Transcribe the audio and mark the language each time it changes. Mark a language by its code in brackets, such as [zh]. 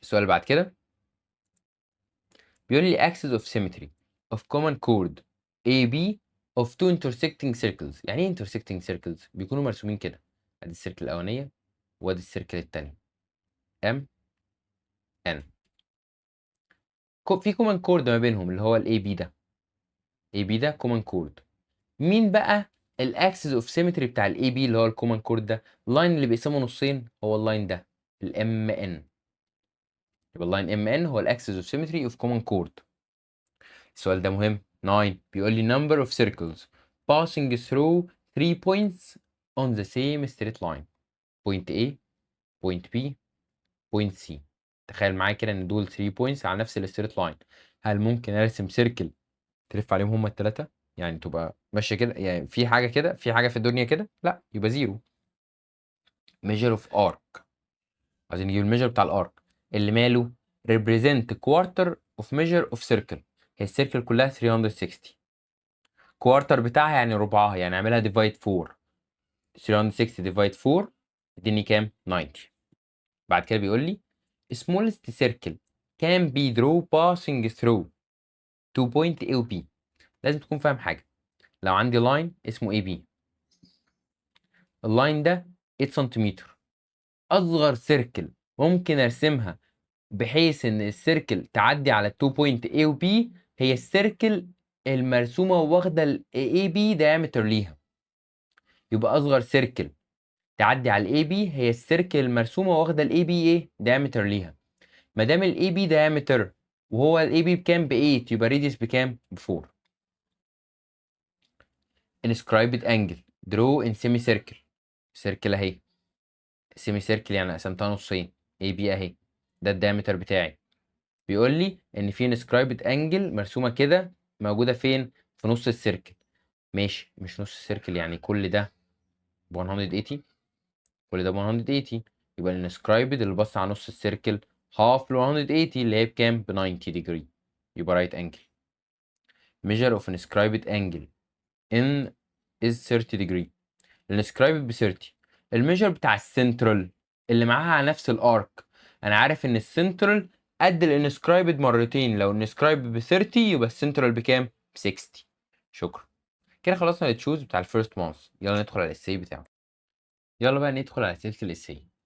[en] السؤال اللي بعد كده بيقول لي axis of symmetry of common chord AB of two intersecting circles. [ar] يعني ايه intersecting circles؟ بيكونوا مرسومين كده، ادي السيركل الاولانيه وادي السيركل الثانيه M N. في common chord ما بينهم اللي هو ال AB ده. AB ده common chord. مين بقى الاكسس اوف سيمتري بتاع الاي بي اللي هو الكومن كورد ده؟ اللاين اللي بيقسمه نصين هو اللاين ده الام ان. يبقى اللاين ام ان هو الاكسس اوف سيمتري اوف كومن كورد. السؤال ده مهم. [en] 9 بيقول لي number of circles passing through 3 points on the same straight line. point A point B point C. [ar] تخيل معايا كده ان دول 3 points على نفس الستريت لاين. هل ممكن ارسم سيركل تلف عليهم هما الثلاثه؟ يعني تبقى ماشيه كده، يعني في حاجه كده، في حاجه في الدنيا كده؟ لا، يبقى زيرو. measure of arc، عايزين نجيب الميجر بتاع الارك اللي ماله represent quarter of measure of circle. هي السيركل كلها 360، كوارتر بتاعها يعني ربعها، يعني اعملها divide 4. 360 divide 4 اديني كام؟ 90. [en] بعد كده بيقول لي smallest circle can be drawn passing through to point A و B. [ar] لازم تكون فاهم حاجة. لو عندي لاين اسمه AB، اللاين ده 8 سنتيمتر. اصغر سيركل ممكن ارسمها بحيث ان السيركل تعدي على التو بوينت A و B هي السيركل المرسومه واخده ال AB diameter ليها. يبقى اصغر سيركل تعدي على ال AB هي السيركل المرسومه واخده ال AB ايه؟ diameter ليها. ما دام ال AB diameter وهو ال AB بكام؟ ب 8 يبقى radius بكام؟ ب 4. [en] inscribed angle draw in semicircle. [ar] سيركل اهي سيمي سيركل يعني قسمتها نصين AB اهي، ده الدايمتر بتاعي. بيقول لي ان في انسكرايبد انجل مرسومه كده موجوده فين؟ في نص السيركل. ماشي، مش نص السيركل يعني كل ده ب 180، كل ده ب 180. يبقى الانسكرايبد اللي بص على نص السيركل هاف ل 180 اللي هي بكام؟ ب 90 degree. يبقى رايت انجل. [en] measure of inscribed angle in is 30 degree. [ar] الانسكرايبد ب 30. الميجر بتاع السنترال اللي معاها على نفس الارك، انا عارف ان السنترال قد الانسكرايبد مرتين. لو الانسكرايبد ب 30 يبقى السنترال بكام؟ ب 60. شكرا. كده خلصنا التشوز بتاع الفيرست مانث. يلا ندخل على الاساي بتاعه. يلا بقى ندخل على اسئله الاساي.